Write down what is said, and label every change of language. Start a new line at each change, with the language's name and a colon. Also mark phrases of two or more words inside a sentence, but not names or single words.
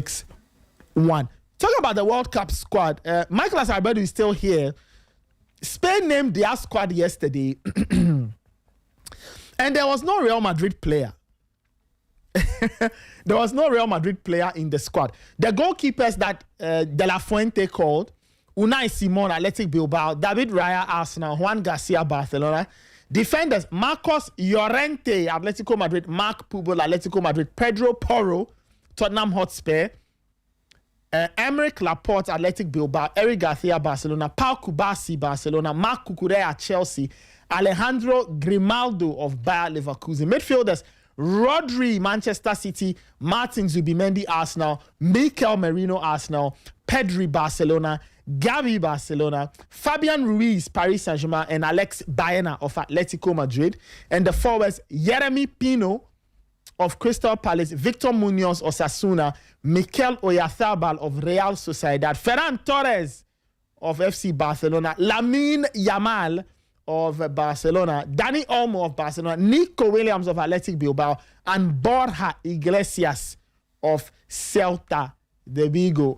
English: Talking about the World Cup squad, Michael Asarbedu is still here Spain named their squad yesterday, and there was no Real Madrid player. There was no Real Madrid player in the squad. The goalkeepers that De La Fuente called, Unai Simon, Athletic Bilbao, David Raya, Arsenal, Juan Garcia, Barcelona. Defenders, Marcos Llorente, Atletico Madrid, Marc Pubol, Atletico Madrid, Pedro Porro, Tottenham Hotspur, Emerick Laporte, Athletic Bilbao, Eric Garcia, Barcelona, Pau Kubasi, Barcelona, Marc Cucurella, Chelsea, Alejandro Grimaldo of Bayer Leverkusen. Midfielders, Rodri, Manchester City, Martin Zubimendi, Arsenal, Mikel Merino, Arsenal, Pedri, Barcelona, Gavi, Barcelona, Fabian Ruiz, Paris Saint-Germain, and Alex Baena of Atletico Madrid. And the forwards, Yeremy Pino of Crystal Palace, Victor Munoz, Osasuna, Mikel Oyarzabal of Real Sociedad, Ferran Torres of FC Barcelona, Lamine Yamal of Barcelona, Dani Olmo of Barcelona, Nico Williams of Athletic Bilbao, and Borja Iglesias of Celta de Vigo.